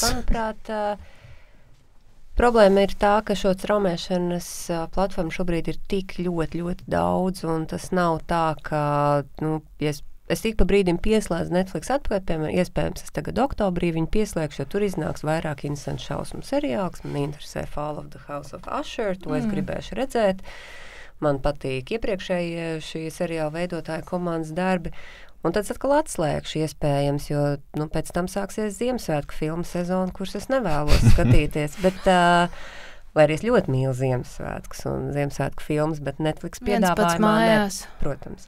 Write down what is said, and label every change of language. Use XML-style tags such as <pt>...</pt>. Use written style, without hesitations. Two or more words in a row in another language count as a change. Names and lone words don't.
<lv>Manuprāt, problēma ir tā, ka šo straumēšanas platformu šobrīd ir tik ļoti daudz, un tas nav tā, ka, es tik pa brīdim pieslēdzu Netflix atpakaļ, piemēram, iespējams, es tagad oktobrī viņu pieslēgšu, jo tur iznāks vairāk interesantu šausmu seriāls. Man interesē Fall of the House of Usher, to es gribēšu redzēt. Man patīk iepriekšējie šī seriāla veidotāja komandas darbi. Un tad atkal atslēgšu iespējams, jo pēc tam sāksies Ziemassvētku filmu sezona, kuras es nevēlos skatīties. Bet, lai arī es ļoti mīlu Ziemassvētkus un Ziemassvētku filmas, bet Netflix piedāvājumā protams.</lv>